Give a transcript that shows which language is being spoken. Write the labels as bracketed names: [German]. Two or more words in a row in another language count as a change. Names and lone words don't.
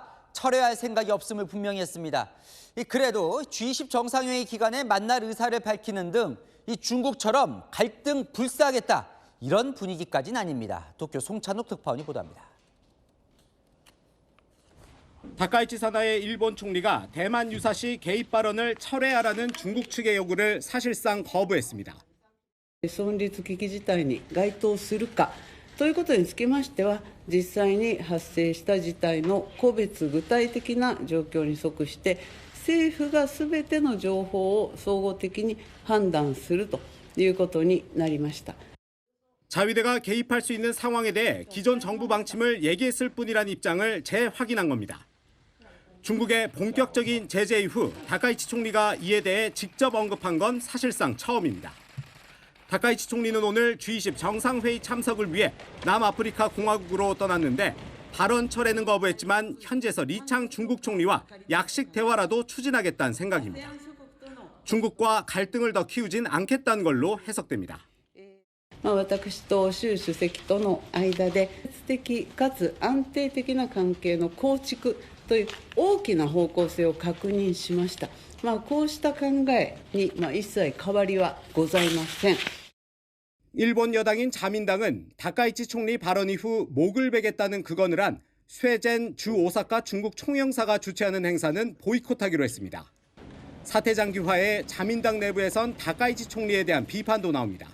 [Korean] 철회할 생각이 없음을 분명히 했습니다. 그래도 G20 정상회의 기간에 만날 의사를 밝히는 등 이 중국처럼 갈등 불사하겠다 이런 분위기까지는 아닙니다. 도쿄 송찬욱 특파원이 보도합니다. 다카이치 사나의 일본 총리가 대만 유사시 개입 발언을 철회하라는 중국 측의 요구를 사실상 거부했습니다. [Japanese] 存立危機事態に該当するかということにつきましては、実際に発生した事態の個別具体的な状況に即して政府がすべての情報を総合的に判断するということになりました. [Korean] 자위대가 개입할 수 있는 상황에 대해 기존 정부 방침을 얘기했을 뿐이란 입장을 재확인한 겁니다. 중국의 본격적인 제재 이후 다카이치 총리가 이에 대해 직접 언급한 건 사실상 처음입니다. 다카이치 총리는 오늘 G20 정상회의 참석을 위해 남아프리카 공화국으로 떠났는데 발언 철회는 거부했지만 현지에서 리창 중국 총리와 약식 대화라도 추진하겠다는 생각입니다. 중국과 갈등을 더 키우진 않겠다는 걸로 해석됩니다. [Japanese] 私と習主席との間で質的かつ安定的な関係の構築という大きな方向性を確認しました。こうした考えに一切変わりはございません. [Korean] 일본 여당인 자민당은 다카이치 총리 발언 이후 목을 베겠다는 극언을 한 쇠젠 주 오사카 중국 총영사가 주최하는 행사는 보이콧하기로 했습니다. 사태 장기화에 자민당 내부에선 다카이치 총리에 대한 비판도 나옵니다.